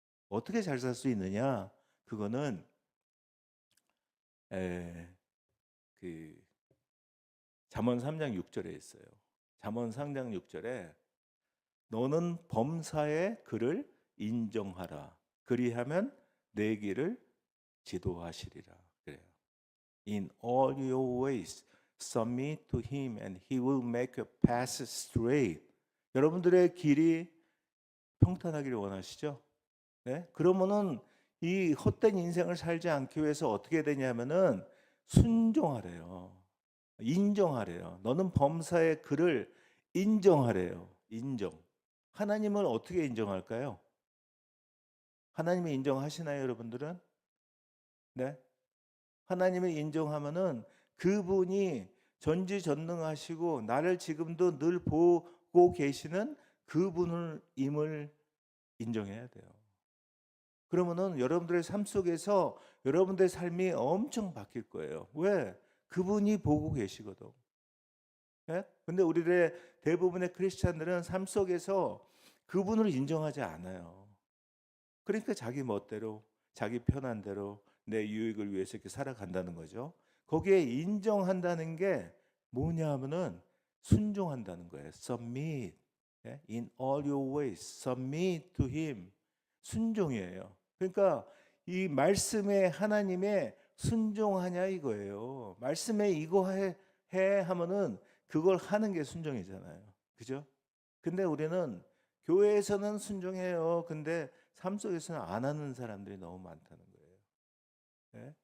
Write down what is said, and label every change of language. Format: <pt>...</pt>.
<ko>어떻게 잘 살 수 있느냐? 그거는 그 잠언 3장 6절에 있어요. 잠언 3장 6절에 너는 범사의 그를 인정하라. 그리하면 내 길을 지도하시리라. 그래요.</ko> <en>In all your ways submit to him and he will make your paths straight.</en> <ko>여러분들의 길이 평탄하기를 원하시죠? 네? 그러면은 이 헛된 인생을 살지 않기 위해서 어떻게 되냐면은 순종하래요. 인정하래요. 너는 범사의 그를 인정하래요. 인정. 하나님을 어떻게 인정할까요? 하나님을 인정하시나요, 여러분들은? 네? 하나님을 인정하면은 그분이 전지전능하시고 나를 지금도 늘 보고 계시는 그분을 임을 인정해야 돼요. 그러면은 여러분들의 삶 속에서 여러분들의 삶이 엄청 바뀔 거예요. 왜? 그분이 보고 계시거든. 예? 근데 우리들의 대부분의 크리스찬들은 삶 속에서 그분을 인정하지 않아요. 그러니까 자기 멋대로, 자기 편한 대로 내 유익을 위해서 이렇게 살아간다는 거죠. 거기에 인정한다는 게 뭐냐 하면은 순종한다는 거예요.</ko> <en>Submit. 예? In all your ways, submit to Him.</en> <ko>순종이에요. 그러니까 이 말씀에 하나님의 순종하냐 이거예요. 말씀에 이거 해 하면은 그걸 하는 게 순종이잖아요. 그죠? 근데 우리는 교회에서는 순종해요. 근데 삶 속에서는 안 하는 사람들이 너무 많다는 거예요. 예?</ko>